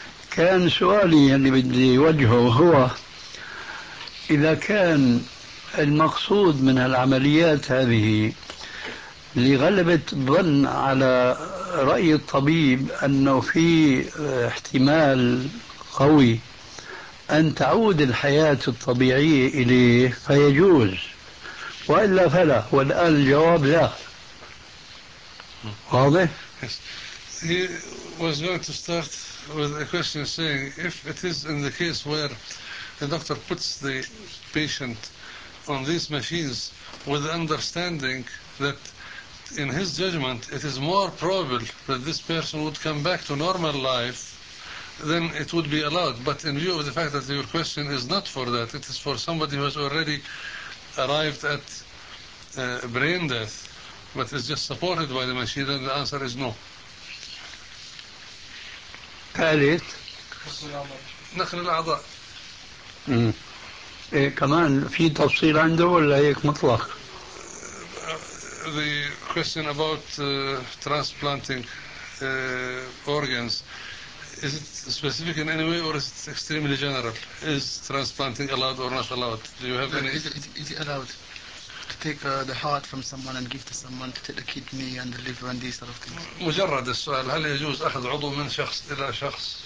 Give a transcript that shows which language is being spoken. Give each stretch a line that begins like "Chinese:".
Arabic: كان سؤالي اللي بدي وجهه هو إذا كان المقصود من العمليات هذه لغلبة ظن على رأي الطبيب أنه في احتمال قوي أن تعود الحياة الطبيعية إليه فيجوز، وإلا فلا، والآن الجواب لا. واضح؟
English: He was going to start with a question saying if it is in the case where the doctor puts the patient on these machines with the understanding that in his judgment it is more probable that this person would come back to normal life, then it would be allowed. But in view of the fact that your question is not for that, it is for somebody who has already arrived at brain death but is just supported by the machine, then the answer is no.
Arabic: نقل الأعضاء. إيه كمان في تفصيل عنده ولا هيك مطلق؟
English: The question about transplanting organs, is it specific in any way or is it extremely general? Is transplanting allowed or not allowed? Do you have any? Is it allowed to take the heart from someone and give to someone to take the kidney and the liver and these sort of things?
Arabic: مجرد السؤال هل يجوز أخذ عضو من شخص إلى شخص؟